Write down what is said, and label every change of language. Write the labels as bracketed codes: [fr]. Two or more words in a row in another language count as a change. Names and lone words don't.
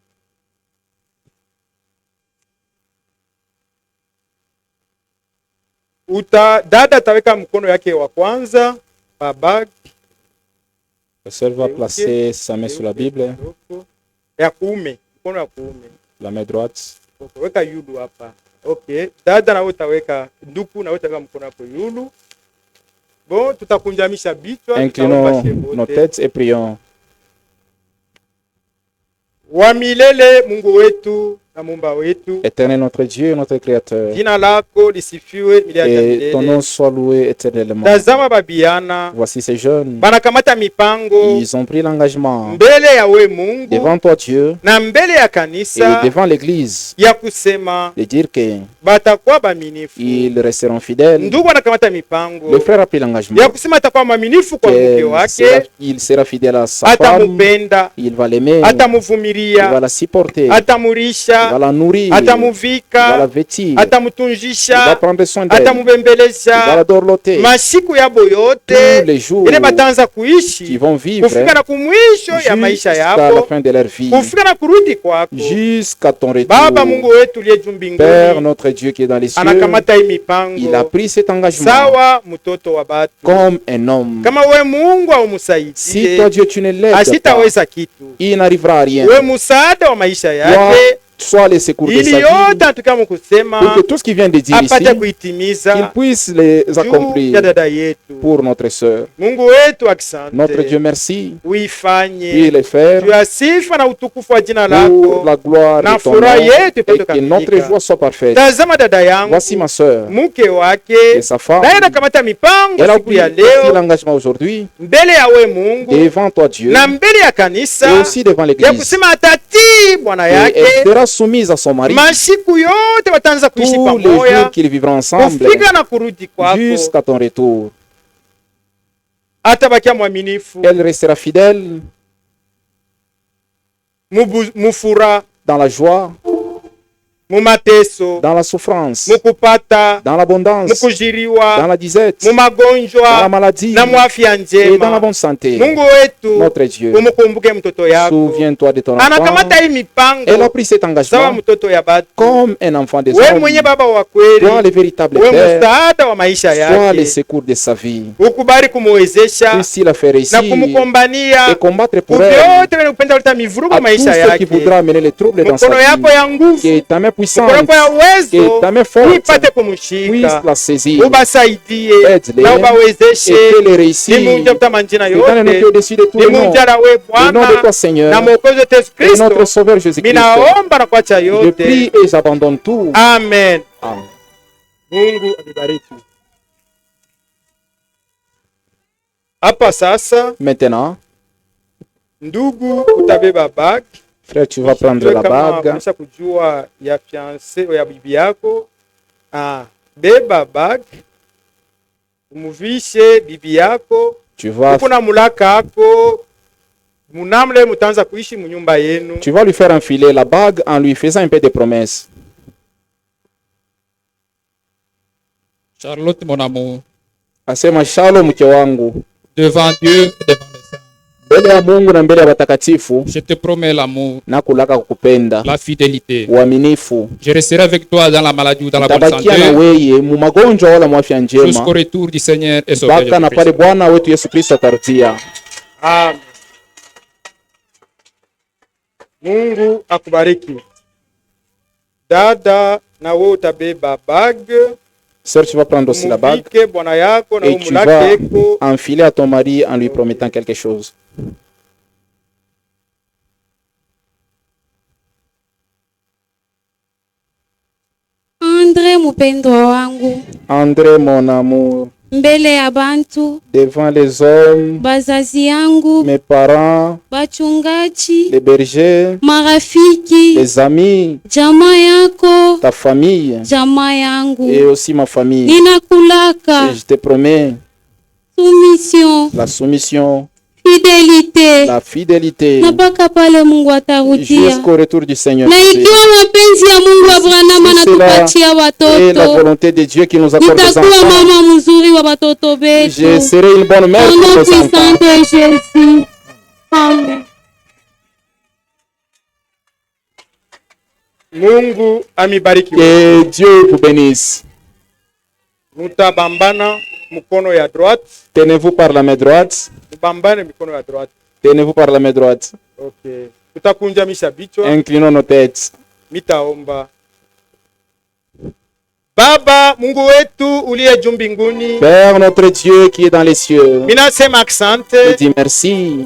[sw] Dada ataweka mkono yake wa kwanza pa bag. [fr] La sœur va placer sa main sur la Bible, [sw] Ya kuume, mkono ya kuume. [fr] la main droite. [sw] Okay, weka yulu hapa. Okay. Dada na utaweka nduku na utaweka mkono wako yulu. Bon, tutakunjamisha bichwa, [fr] Inclinons [sw] tutaomba shemote. [fr] nos têtes et prions. [sw] Wa milele Mungu wetu na Muumba wetu, [fr] Éternel notre Dieu, notre Créateur, [sw] jina lako lisifiwe milele [fr] et ton [sw] milele. [fr] nom soit loué éternellement. [sw] Tazama babiana [fr] Voici ces jeunes, [sw] banakamata mipango [fr] ils ont pris l'engagement [sw] mbele ya we Mungu [fr] devant toi Dieu [sw] na mbele ya [fr] et [sw] kanisa [fr] devant l'Église [sw] ya kusema [fr] de dire que [sw] batakuwa baminifu. [fr] ils resteront fidèles. [sw] Ndugu anakamata mipango [fr] Le frère a pris l'engagement [sw] ya kusema atakuwa mwaminifu kwa mke wake, [fr] il sera fidèle à sa femme, [sw] atamupenda, [fr] il va l'aimer, il [sw] atamuvumilia, [fr] va la supporter, il [sw] atamurisha, [fr] va la nourrir, il va la [sw] atamuvika, [fr] vêtir, il va [sw] atamutunjisha, [fr] prendre soin d'elle, il va la [sw] atamubembeleza [fr] dorloter. [sw] masiku yabo [fr] Tous [sw] yote [fr] les jours [sw] ile batanza [fr] qui [sw] kuishi [fr] vont vivre [sw] kufika na kumwisho ya maisha [fr] jusqu'à la [sw] yabo, [fr] fin de leur vie, [sw] kufika na kurudi kwako. [fr] jusqu'à ton [sw] Baba Mungu [fr] retour. [sw] wetu liye juu [fr] Père [sw] mbinguni, [fr] notre Dieu qui est dans les cieux, [sw] anakamata hii [fr] il a [sw] mipango [fr] pris cet engagement [sw] sawa mtoto wa batu. [fr] comme un homme. [sw] Kama we Mungu [fr] Si [sw] aumusaidie, [fr] toi Dieu tu ne l'aides pas, [sw] asitaweza kitu. [fr] il n'arrivera à rien. [sw] We musaada wa maisha [fr] Toi, [sw] yake, [fr] sois les secours de [sw] ili [fr] sa vie, [sw] yote anatuka [fr] pour [sw] mukusema [fr] que tout ce qu'il vient de dire ici, [sw] apate [fr] qu'il [sw] kuitimiza [fr] puisse les [sw] juu ya [fr] accomplir [sw] dada yetu. [fr] pour notre sœur. [sw] Mungu wetu, akisante, [fr] Notre Dieu, merci. Puis [sw] uifanye [fr] les faire [sw] juu ya sifa na utukufu wa jina [fr] pour [sw] lako [fr] la gloire [sw] na [fr] de ton nom [sw] furaha yetu [fr] et [sw] ipate [fr] que notre [sw] kukamilika. [fr] joie soit parfaite. [sw] Tazama dada yangu, [fr] Voici ma sœur [sw] mke wake [fr] et sa femme. [sw] naye anakamata mipango [fr] Elle a [sw] siku ya [fr] pris [sw] leo [fr] l'engagement aujourd'hui [sw] mbele ya we Mungu [fr] devant toi Dieu [sw] na mbele ya [fr] et [sw] kanisa [fr] aussi devant [sw] ya [fr] l'Église. [sw] kusema atatii bwana [fr] Et [sw] yake [fr] elle sera soumise à son mari [sw] masiku yote wataanza kuishi [fr] tous les [sw] pamoja [fr] jours qu'ils vivront ensemble [sw] kufika na kurudi kwako, [fr] jusqu'à ton retour. [sw] atabakia mwaminifu [fr] Elle restera fidèle [sw] mufura [fr] dans la joie, [sw] mumateso [fr] dans la souffrance, [sw] mukupata [fr] dans l'abondance, dans [sw] mukujiriwa [fr] la disette, dans la [sw] mumagonjwa [fr] maladie [sw] na muafya [fr] et dans la [sw] njema. [fr] bonne santé. [sw] Mungu wetu, [fr] Notre Dieu, [sw] umukumbuke mtoto yako, [fr] souviens-toi de ton enfant. [sw] anakamata hii [fr] Elle a [sw] mipango [fr] pris cet [sw] sawa [fr] engagement [sw] mtoto ya batu. [fr] comme un enfant des [sw] We [fr] hommes. [sw] mwenye baba wa kweli, [fr] Toi, le véritable [sw] we [fr] Père, [sw] msaada wa maisha [fr] sois le [sw] yake, [fr] secours de sa vie. [sw] ukubali kumuwezesha [fr] Puisse-t-il la faire ici [sw] na [fr] et [sw] kumukombania [fr] combattre pour elle [sw] kuvyote vyenye kupenda kuleta mivurugo [fr] à tous [sw] maisha [fr] ceux qui [sw] yake. [fr] voudra amener les troubles dans sa [sw] Mkono yako [fr] vie. [sw] ya nguvu, [fr] Que ta main [sw] mkono [fr] puissante [sw] yako ya [fr] que [sw] uwezo [fr] ta main forte [sw] ipate [fr] puisse [sw] kumushika, [fr] la saisir. [sw] ubasaidie [fr] Aide-les [sw] na [fr] et [sw] ubawezeshe. [fr] fais-les réussir. [sw] Ni Mungu mta manjina [fr] Et dans le nom qui est [sw] yote, [fr] au-dessus de tous [sw] ni [fr] les noms, [sw] Mungu ara we [fr] au nom de [sw] Bwana [fr] toi Seigneur [sw] na Mwokozi wetu Yesu [fr] et notre [sw] Kristo, [fr] Sauveur Jésus-Christ. [sw] minaomba na kuacha [fr] Je [sw] yote. [fr] prie et j'abandonne tout. [sw] Amen. [fr] Amen. [sw] Mungu abibariki. Hapa sasa, [fr] Maintenant, [sw] ndugu, utabeba bag. [fr] frère, tu vas prendre la bague. [sw] Unaweza kujua ya fiancé ya bibi yako. Beba bag, umuvishe bibi yako. [fr] Tu vas [sw] Kuna mulaka ako munamle mutaanza kuishi munyumba yenu. [fr] Tu vas lui faire enfiler la bague en lui faisant un peu de promesses. Charlotte, mon amour, [sw] Asema, Shalom mke wangu, [fr] devant Dieu et devant les saints, [sw] mbele ya Mungu na mbele ya watakatifu [fr] je te promets l'amour, [sw] nakulaka kukupenda, [fr] la fidélité. [sw] uaminifu. [fr] Je resterai avec toi dans la maladie ou dans la bonne [sw] Tabakia na [fr] santé [sw] weye mu magonjwa wala mu afya [fr] jusqu'au [sw] njema [fr] retour du Seigneur et Sauveur [sw] mpaka na pale [fr] Jésus-Christ. [sw] Bwana wetu Yesu Kristo atarudia. Amen. Mungu akubariki. Dada, na wewe utabeba bag. [fr] Sœur, tu vas prendre aussi la bague [sw] Muvike bwana yako na [fr] et tu vas [sw] umulakeko. [fr] enfiler à ton mari en lui promettant quelque chose. [sw] Andre mpendwa wangu, [fr] André, mon amour, [sw] mbele ya bantu, [fr] devant les hommes, [sw] bazazi yangu, [fr] mes parents, [sw] bachungaji, [fr] les bergers, [sw] marafiki, [fr] les amis, [sw] jamaa yako, [fr] ta famille [sw] jamaa yangu, [fr] et aussi ma famille. [sw] ninakulaka [fr] Et je te promets [sw] soumission, [fr] la soumission, [sw] fidelite, [fr] la fidélité [sw] na mpaka pale Mungu atarudia. [fr] jusqu'au retour du Seigneur. [sw] Na [fr] Jésus. [sw] ikiwa mapenzi ya Mungu Abrahamu [fr] Si cela [sw] anatupatia [fr] Et la [sw] watoto, [fr] volonté de Dieu qui nous accorde des [sw] nitakuwa [fr] enfants. [sw] mama mzuri wa watoto wetu. [fr] Je serai une bonne mère Au pour nom nos puissant enfants. de Jésus. Amen. [sw] Mungu amibariki. [fr] Que Dieu vous bénisse. [sw] Mutabambana mkono ya droite. [fr] Tenez-vous par la main droite. [sw] Mubambane mikono ya droite. [fr] Tenez-vous par la main droite. [sw] Okay. Tutakunjamisha bichwa. [fr] Inclinons nos têtes. [sw] Mitaomba. Baba Mungu wetu uliye juu mbinguni, [fr] Père notre Dieu qui est dans les cieux, [sw] minasema [fr] je [sw] asante [fr] dis merci